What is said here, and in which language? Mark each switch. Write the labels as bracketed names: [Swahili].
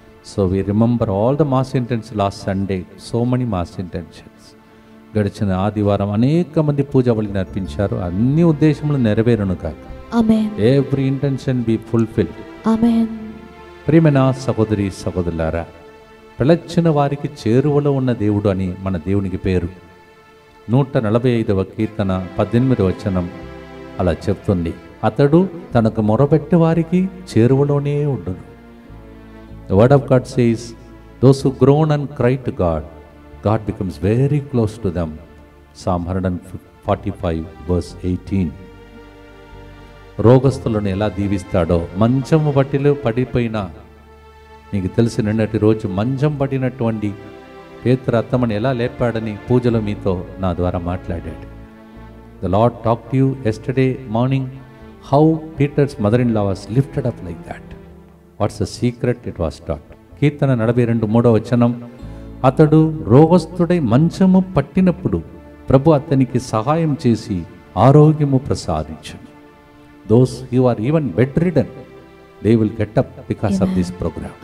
[English] So we remember all the mass intentions last Sunday, so many mass intentions. [Telugu] గడిచిన ఆదివారం అనేక మంది పూజ బలిని అర్పించారు. అన్ని ఉద్దేశములు నెరవేరును కాక. ఆమేన్. [English] Every intention be fulfilled. [Telugu] ఆమేన్. ప్రియమైన సహోదరి సహోదరులారా, పిలచిన వారికి చేరువలో ఉన్న దేవుడు అని మన దేవునికి పేరు. 145వ కీర్తన 18వ వచనం అలా చెప్తుంది. అతడు తనకు మొరపెట్టే వారికి చేరువలోనే ఉండును. [English] The word of God says, those who groan and cry to God, God becomes very close to them. Psalm 145 verse 18. [Telugu] రోగస్తులను ఎలా దీవిస్తాడో, మంచము బట్టిలో పడిపోయిన, నీకు తెలిసి నిన్నటి రోజు మంచం పడినటువంటి పేతురు అత్తమ్మని ఎలా లేపాడని పూజలో మీతో నా ద్వారా మాట్లాడాడు. [English] The Lord talked to you yesterday morning how Peter's mother-in-law was lifted up like that. What's the secret? It was taught. [Telugu] కీర్తన 42:3వ వచనం, అతడు రోగస్తుడై మంచము పట్టినప్పుడు ప్రభు అతనికి సహాయం చేసి ఆరోగ్యము ప్రసాదించును. [English] Those who are even bedridden, they will get up because of this program.